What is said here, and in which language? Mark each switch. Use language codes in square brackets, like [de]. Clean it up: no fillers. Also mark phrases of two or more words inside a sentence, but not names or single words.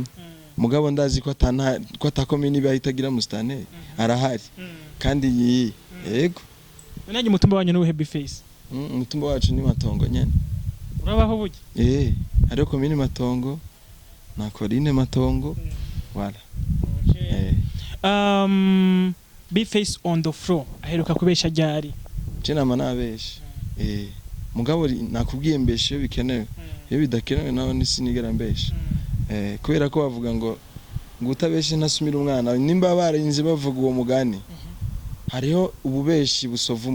[rn] Mugabo ndazi ko atakomini bahitagira mustane arahari kandi yego. None mutumba wanyu n'uhe B-Face? Mutumba wacu ni Matongo nyene. Urabaho bugi? Ariko komini Matongo na Coline Matongo. Voilà. Okay. B-Face on the floor aheruka kubesha ryari? Cina manabesha. mugabo nakubwiye mbeshe iyo bikenewe iyo bidakenewe nawe nisinigera mbeshe kubera ko bavuga ngo utabeshe ntasumira umwana nimba barinze bavuga uwo mugani hariho ububeshi busova